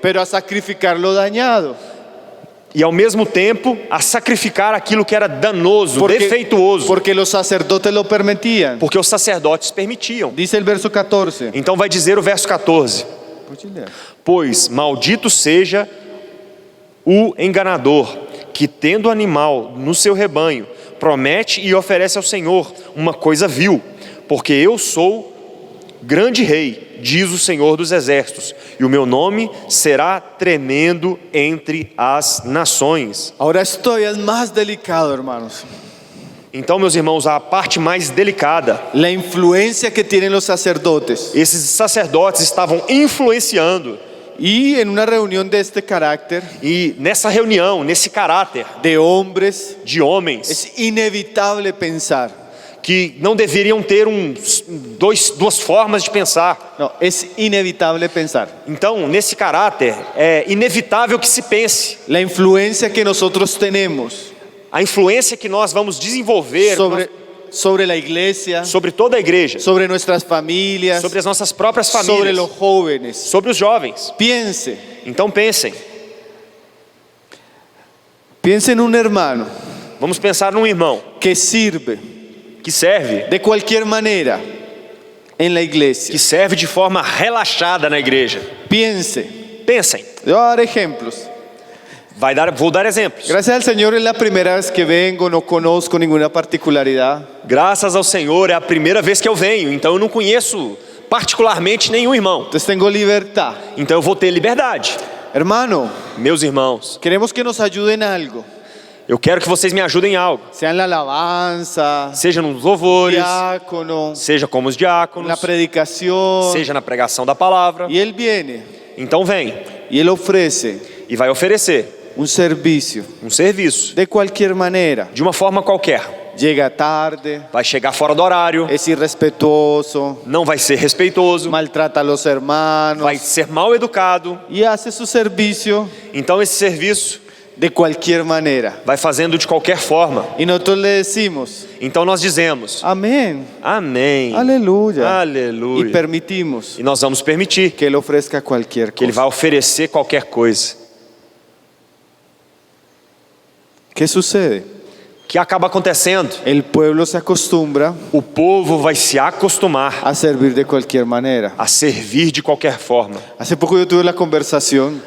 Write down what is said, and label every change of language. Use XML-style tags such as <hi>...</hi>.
<es>pero a sacrificar lo dañado.</es> <pt>e ao mesmo tempo a sacrificar aquilo que era danoso, defeituoso,</pt> <es>porque los sacerdotes lo permitían.</es> <pt>porque os sacerdotes permitiam.</pt> <es>Dice el verso 14.</es> <pt>Então vai dizer o verso 14: pois maldito seja o enganador, que tendo animal no seu rebanho, promete e oferece ao Senhor uma coisa vil, porque eu sou grande rei, diz o Senhor dos exércitos, e o meu nome será tremendo entre as nações.</pt> <es>Ahora esto es más delicado, hermanos.</es> <pt>Então, meus irmãos, a parte mais delicada,</pt> <es>La influencia que tienen los sacerdotes.</es> <pt>esses sacerdotes estavam influenciando,</pt> <es>Y en una reunión de este carácter,</es> <pt>e nessa reunião, nesse caráter</pt> <es>de hombres,</es> <pt>de homens,</pt> <es>es inevitable pensar</es> <pt>que não deveriam ter duas formas de pensar.</pt> <es>No, es inevitable pensar.</es> <pt>Então, nesse caráter, é inevitável que se pense.</pt> <es>La influencia que nosotros tenemos</es> <pt>A influência que nós vamos desenvolver</pt> <es>sobre la iglesia,</es> <pt>sobre toda a igreja,</pt> <es>sobre nuestras familias,</es> <pt>sobre as nossas próprias sobre famílias,</pt> <es>los jóvenes.</es> <pt>sobre os jovens.</pt> <es>Piense</es> <pt>Então pensem,</pt> <es>en un hermano</es> <pt>vamos pensar num irmão</pt> <es>que sirve</es> <pt>que serve</pt> <es>de cualquier manera en la iglesia.</es> <pt>que serve de forma relaxada na igreja.</pt> <es>Piense,</es> <pt>Pensem,</pt> <es>yo voy a dar ejemplos.</es> <pt>vou dar exemplos.</pt> <es>Gracias al Señor es la primera vez que vengo, no conozco ninguna particularidad.</es> <pt>Graças ao Senhor, é a primeira vez que eu venho, então eu não conheço particularmente nenhum irmão.</pt> <es>Entonces tengo libertad.</es> <pt>Então eu vou ter liberdade.</pt> <es>Hermano,</es> <pt>Meus irmãos,</pt> <es>queremos que nos ayuden en algo.</es> <pt>eu quero que vocês me ajudem em algo.</pt> <es>Sea en la alabanza,</es> <pt>Seja nos louvores,</pt> <es>diácono,</es> <pt>seja como os</pt> <es>en</es> <pt>diáconos,</pt> <es>la predicación.</es> <pt>seja na pregação da palavra.</pt> <es>Y él viene</es> <pt>Então vem</pt> <es>y él ofrece</es> <pt>e vai oferecer</pt> <es>un servicio</es> <pt>um serviço</pt> <es>de cualquier manera.</es> <pt>de uma forma qualquer.</pt> <es>Llega tarde,</es> <pt>Vai chegar fora do horário,</pt> <es>es irrespetuoso,</es> <pt>não vai ser respeitoso,</pt> <es>maltrata a los hermanos</es> <pt>vai ser mal educado.</pt> <es>y hace su servicio</es> <pt>Então esse serviço</pt> <es>de cualquier manera.</es> <pt>vai fazendo de qualquer forma.</pt> <es>Y nosotros le decimos,</es> <pt>Então nós dizemos,</pt> <es>amén,</es> <pt>amém,</pt> <es>aleluya.</es> <pt>aleluia.</pt> <es>Y permitimos</es> <pt>E nós vamos permitir</pt> <es>que él ofrezca cualquier</es> <pt>que ele vai</pt> <es>cosa.</es> <pt>oferecer qualquer coisa.</pt> <es>¿Qué sucede?</es> <pt>O que acaba acontecendo?</pt> <es>El pueblo se acostumbra</es> <pt>O povo vai se acostumar</pt> <es>a servir de cualquier manera.</es> <pt>a servir de qualquer forma.</pt> <es>Hace poco yo tuve la conversación</es>